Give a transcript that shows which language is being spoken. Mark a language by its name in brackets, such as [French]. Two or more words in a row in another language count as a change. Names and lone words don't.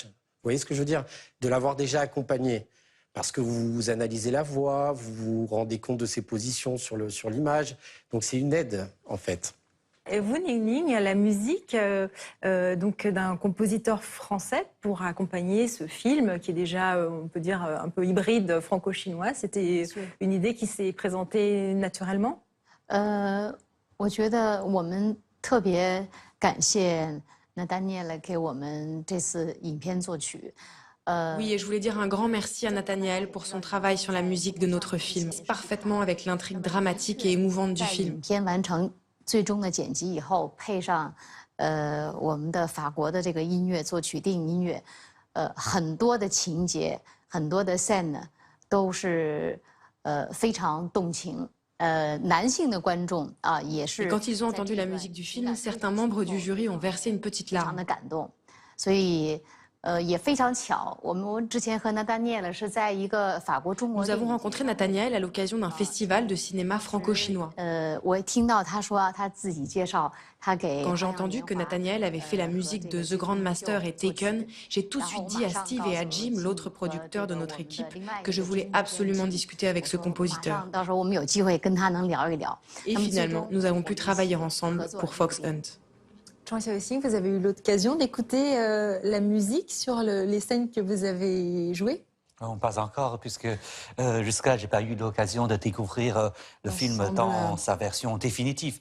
[French] Vous voyez ce que je veux dire? De l'avoir déjà accompagné. Parce que vous analysez la voix, vous vous rendez compte de ses positions sur l'image. Donc c'est une aide, en fait. Et vous, Ning Ning, la musique donc d'un compositeur français pour accompagner ce film qui est déjà, on peut dire, un peu hybride franco-chinois, c'était une idée qui s'est présentée naturellement? [Chinese] 我觉得我们特别感谢 Nathaniel 给我们这次影片作曲。 [French] Oui, et je voulais dire un grand merci à Nathaniel pour son travail sur la musique de notre film, parfaitement avec l'intrigue dramatique et émouvante du film. [Chinese] 片完成最终的剪辑以后，配上我们的法国的这个音乐作曲，电影音乐，很多的情节，很多的 scene 都是非常动情。男性的观众啊也是。 [French] Et quand ils ont entendu la musique du film, certains membres du jury ont versé une petite larme. [Chinese] 非常的感动，所以。 也非常巧，我们之前和 Nathaniel 是在一个法国中国。 [French] Nous avons rencontré Nathaniel à l'occasion d'un festival de cinéma franco-chinois. [Chinese] 我听到他说他自己介绍，他给。 [French] Quand j'ai entendu que Nathaniel avait fait la musique de The Grandmaster et Taken, j'ai tout de suite dit à Steve et à Jim, l'autre producteur de notre équipe, que je voulais absolument discuter avec ce compositeur. [Chinese] 到时候我们有机会跟他能聊一聊。 [French] Et finalement, nous avons pu travailler ensemble pour Fox Hunt. Zhang Xiaoxing, vous avez eu l'occasion d'écouter la musique sur les scènes que vous avez jouées? Non, pas encore, puisque jusqu'à j'ai pas eu l'occasion de découvrir le film dans sa version définitive.